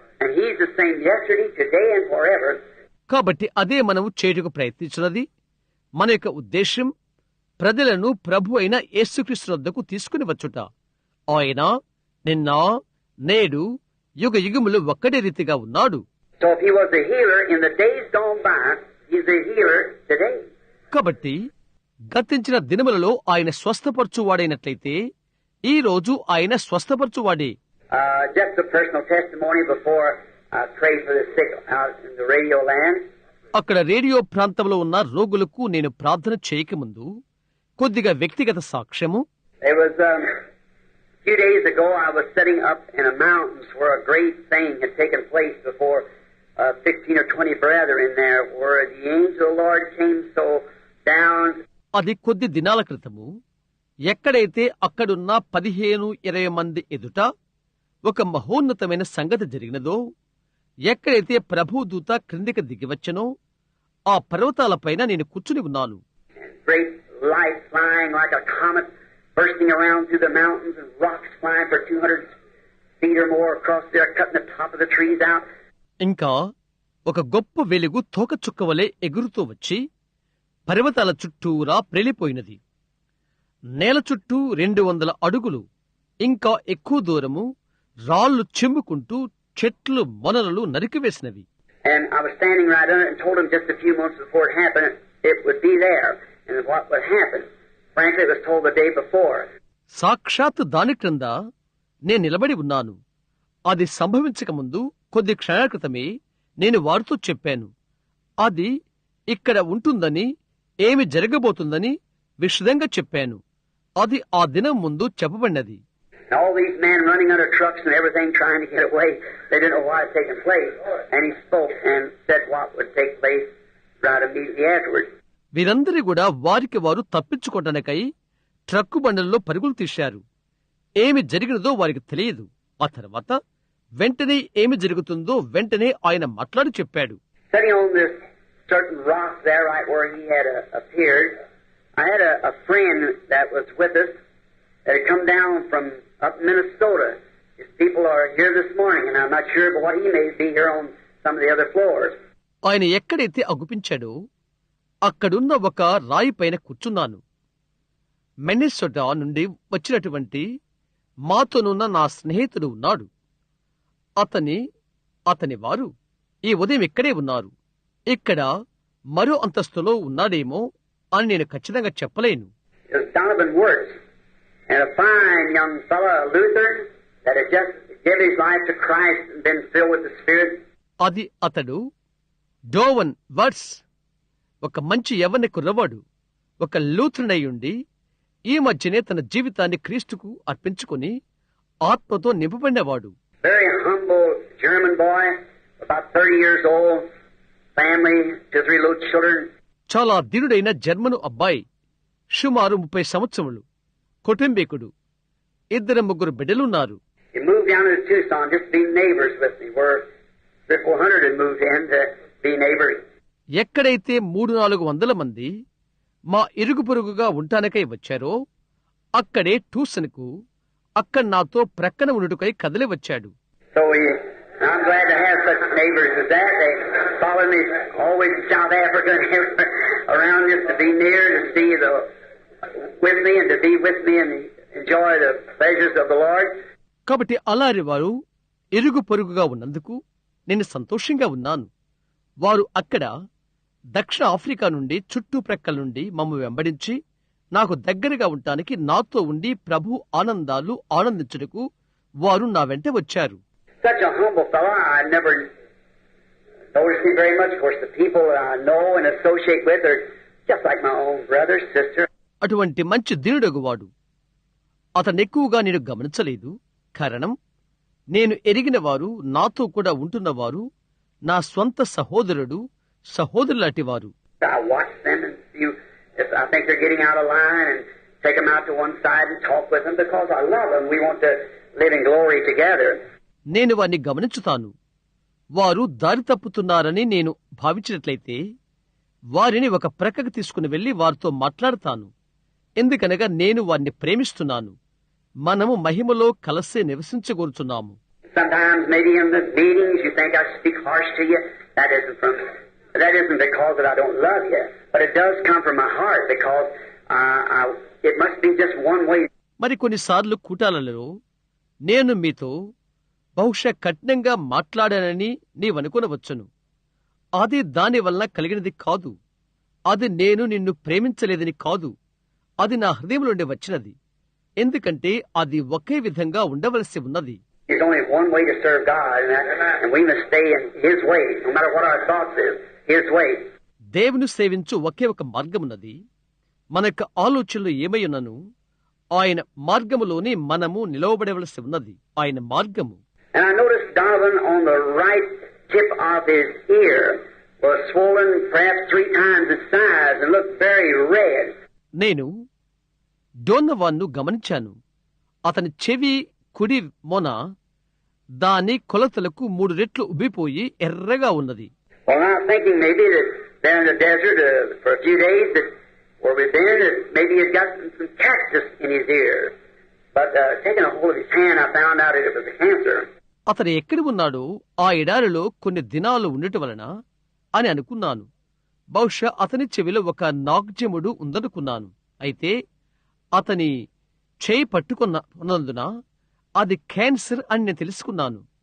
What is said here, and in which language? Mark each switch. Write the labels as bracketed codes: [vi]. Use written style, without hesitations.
[en] And He's the same yesterday, today, and forever. [te] కాబట్టి అదే మనము చేయుటకు ప్రయత్నించున్నది. మన యొక్క ఉద్దేశం ప్రజలను ప్రభు అయిన యేసుక్రీస్తు వద్దకు తీసుకుని వచ్చుట. ఆయన నిన్న నేడు యుగ యుగములు ఒక్కడే రీతిగా ఉన్నాడు. [en] So if He was a healer in the days gone by, He's a healer today. [te] కాబట్టి గతించిన దినములలో ఆయన స్వస్థపరచువాడైనట్లయితే ఈ రోజు ఆయన స్వస్థపరచువాడే. [en] Just a personal testimony before I pray for the sick out in the radio land. [te] అక్కడ రేడియో ప్రాంతంలో ఉన్న రోగులకు నేను ప్రార్థన చేయకముందు కొద్దిగా వ్యక్తిగత సాక్ష్యము. [en] It was a few days ago I was sitting up in the mountains where a great thing had taken place before 15 or 20 brethren there where the angel of the Lord came so down. [te] అది కొద్ది దినాల క్రితము ఎక్కడైతే అక్కడున్న 15-20 మంది ఎదుట ఒక మహోన్నతమైన సంగతి జరిగినదో, ఎక్కడైతే ప్రభుదూత క్రిందికి దిగివచ్చనో ఆ పర్వతాలపైన నేను కూర్చుని ఉన్నాను. [en] Great light flying like a comet bursting around through the mountains and rocks flying for 200 feet or more across there, cutting the top of the trees out. [te] ఇంకా ఒక గొప్ప వెలుగు తోకచుక్కవలే ఎగురుతూ వచ్చి పర్వతాల చుట్టూరా ప్రేలిపోయినది. నేల చుట్టూ 200 అడుగులు ఇంకా ఎక్కువ దూరము రాళ్లు చెంబుకుంటూ చెట్లు మొనలు నరికివేసినవి. [en] And I was standing right under it and told him just a few months before it happened, it would be there and what would happen. Frankly, it was told the day before. [te] సాక్షాత్ దాని క్రింద నేను నిలబడి ఉన్నాను. అది సంభవించక ముందు కొద్ది క్షణాల క్రితమే నేను వారితో చెప్పాను. అది ఇక్కడ ఉంటుందని, ఏమి జరగబోతుందని విశదంగా చెప్పాను. అది ఆ దినం ముందు చెప్పబడినది. [en] All these men running under trucks and everything trying to get away, they didn't know what had taken place. And he spoke and said what would take place right immediately afterwards. [te] వీరందరూ కూడా వారికి వారు తప్పించుకోవడానికై truck బండల్లో పరుగులు తీశారు. ఏమి జరిగినదో వారికి తెలియదు. ఆ తర్వాత వెంటనే ఏమి జరుగుతుందో వెంటనే ఆయన మాట్లాడి చెప్పాడు. [en] Sitting on this certain rock there right where he had appeared, I had a friend that was with us that had come down from up Minnesota. His people are here this morning, and I'm not sure, but what he may be here on some of the other floors. [te] ఆయన ఎక్కడైతే అగుపించాడో అక్కడున్న ఒక రాయి పైన కూర్చున్నాను. Minnesota నుండి వచ్చినటువంటి మాతోనున్న నా స్నేహితుడు ఉన్నాడు. అతని వారు ఈ ఉదయం ఇక్కడే ఉన్నారు. ఇక్కడ మరో అంతస్తులో ఉన్నాడేమో అని నేను ఖచ్చితంగా చెప్పలేను. [en] It was Donovan Wirtz, and a fine young fellow, a Lutheran, that had just given his life to Christ and been filled with the Spirit. [te] అది అతడు డోవన్ వర్డ్స్, ఒక మంచి యవ్వన కుర్రవాడు, ఒక లూథరన్ అయ్యుండి ఈ మధ్యనే తన జీవితాన్ని క్రీస్తుకు అర్పించుకుని ఆత్మతో నింపబడినవాడు. [en] Very humble German boy, about 30 years old, family, 2-3 little children. [te] చాలా దినుడైన జర్మను అబ్బాయి, సుమారు 30 సంవత్సరములు, కుటుంబీకుడు, 2-3 బిడ్డలున్నారు. [en] He moved down to Tucson just to be neighbors with me, where 300-400 had moved in to be neighbors. [te] ఎక్కడైతే 300-400 మంది మా ఇరుగు పొరుగుగా ఉంటానికై వచ్చారో అక్కడే ట్యూసన్కు అక్కడ నాతో ప్రక్కన ఉండుటకై కదిలి వచ్చాడు. [en] So I'm glad to have such neighbors as that. They follow me always in South Africa and everywhere around just to be near, to see with me and to be with me and enjoy the pleasures of the Lord. [te] కాబట్టి అలారి వారు ఇరుగు పొరుగుగా ఉన్నందుకు నేను సంతోషంగా ఉన్నాను. వారు అక్కడ దక్షిణ ఆఫ్రికా నుండి చుట్టుప్రక్కల నుండి మమ్మ వెంబడించి నాకు దగ్గరగా ఉండటానికి నాతో ఉండి ప్రభు ఆనందాలు ఆనందించుటకు వారు నా వెంట వచ్చారు. [en] Such a humble fellow, I never noticed him very much. Of course, the people that I know and associate with are just like my own brother, sister. [te] అటువంటి మంచి దీనుడగువాడు అతను ఎక్కువగా నేను గమనించలేదు. కారణం, నేను ఎరిగిన వారు, నాతో కూడా ఉంటున్నవారు నా స్వంత సహోదరుడు, సహోదరులాంటి వారు. [en] I watch them and see if I think they're getting out of line and take them out to one side and talk with them because I love them. We want to live in glory together. [te] నేను వారిని గమనించుతాను. వారు దారి తప్పుతున్నారని నేను భావించినట్లయితే వారిని ఒక ప్రక్కకు తీసుకుని వెళ్లి వారితో మాట్లాడతాను. ఎందుకనగా నేను వారిని ప్రేమిస్తున్నాను. మనము మహిమలో కలిసే నివసించగోరుచున్నాము. [en] Sometimes maybe in the meetings you think I speak harsh to you. That isn't because that I don't love you, but it does come from my heart because it must be just one way. [te] మరి కొన్నిసార్లు కూటాలలో నేను మీతో బహుశా కఠినంగా మాట్లాడానని నీవనుకొనవచ్చును. అది దాని వల్ల కలిగినది కాదు. అది నేను నిన్ను ప్రేమించలేదని కాదు, అది నా హృదయంలో నుండి వచ్చినది. ఎందుకంటే అది ఒకే విధంగా ఉండవలసి ఉన్నది. [en] There's only one way to serve God, and we must stay in His way, no matter what our thoughts is, His way. [te] దేవుని సేవించు ఒకే ఒక మార్గమున్నది. మన యొక్క ఆలోచనలు ఏమై ఉన్నను ఆయన మార్గములోనే మనము నిలవబడవలసి ఉన్నది. ఆయన మార్గము. [en] And I noticed Donovan on the right tip of his ear was swollen perhaps 3 times its size and looked very red. [te] నేను డోనవాన్ను గమనించాను. అతని చెవి కుడి మొన దాని కొలతలకు 3 రెట్లు ఉబ్బిపోయి ఎర్రగా ఉన్నది. [en] Well, I'm thinking maybe that there in the desert for a few days that where we've been, that maybe he'd got some cactus in his ear. But taking a hold of his hand, I found out that it was a cancer. [te] అతను ఎక్కడ ఉన్నాడో ఆ ఎడారిలో కొన్ని దినాలు ఉండటం వలన అని అనుకున్నాను. బహుశా అతని చెవిలో ఒక నాగ్జముడు ఉందనుకున్నాను. అయితే అతని చేయి పట్టుకున్నందున అది క్యాన్సర్ అని నేను తెలుసుకున్నాను.